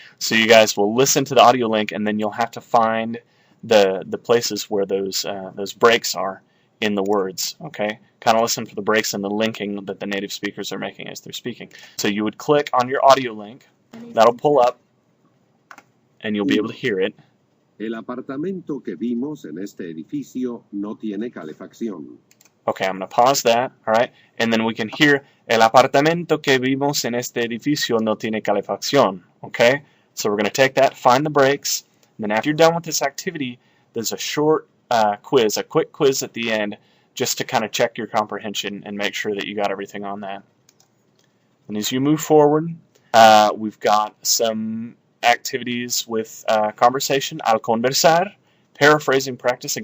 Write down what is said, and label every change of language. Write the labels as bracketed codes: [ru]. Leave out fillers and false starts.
[en] So you guys will listen to the audio link, and then you'll have to find the places where those breaks are in the words, okay? Kind of listen for the breaks and the linking that the native speakers are making as they're speaking. So you would click on your audio link, that'll pull up, and you'll be able to hear it. [es] El apartamento que vimos en este edificio no tiene calefacción. [en] Okay, I'm going to pause that, all right? And then we can hear, [es] el apartamento que vimos en este edificio no tiene calefacción, [en] okay? So we're going to take that, find the breaks, and then after you're done with this activity, there's a short quiz, a quick quiz at the end, just to kind of check your comprehension and make sure that you got everything on that. And as you move forward, we've got some activities with conversation, [es] al conversar, [en] paraphrasing practice.